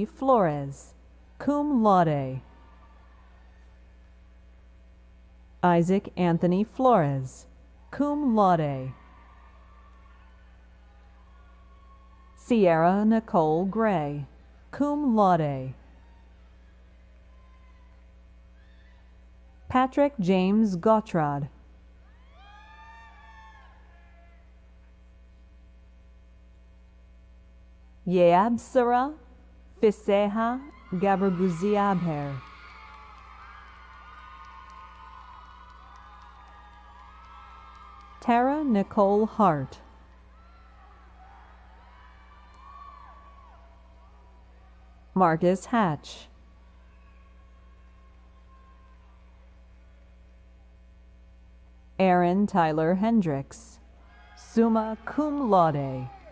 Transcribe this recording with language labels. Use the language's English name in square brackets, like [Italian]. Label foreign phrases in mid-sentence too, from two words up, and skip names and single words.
[English] Flores, [Latin] cum laude. [English] Isaac Anthony Flores, [Latin] cum laude. [English] Sierra Nicole Gray, [Latin] cum laude. [English] Patrick James Gottrad. Yeabsara Fiseha Gaberguziabher. Tara Nicole Hart. Marcus Hatch. Aaron Tyler Hendricks, [Latin] summa cum laude.